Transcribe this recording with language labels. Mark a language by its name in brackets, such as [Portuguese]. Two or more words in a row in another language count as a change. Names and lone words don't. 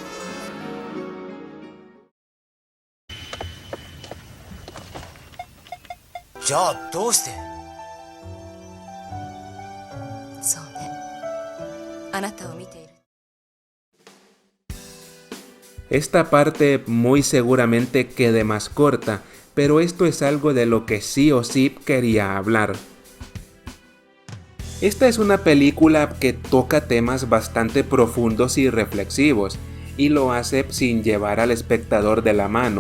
[Japanese] じゃあどうして？そうね。あなたを見ている。 [Spanish] Esta parte muy seguramente quede más corta, pero esto es algo de lo que sí o sí quería hablar. Esta es una película que toca temas bastante profundos y reflexivos, y lo hace sin llevar al espectador de la mano.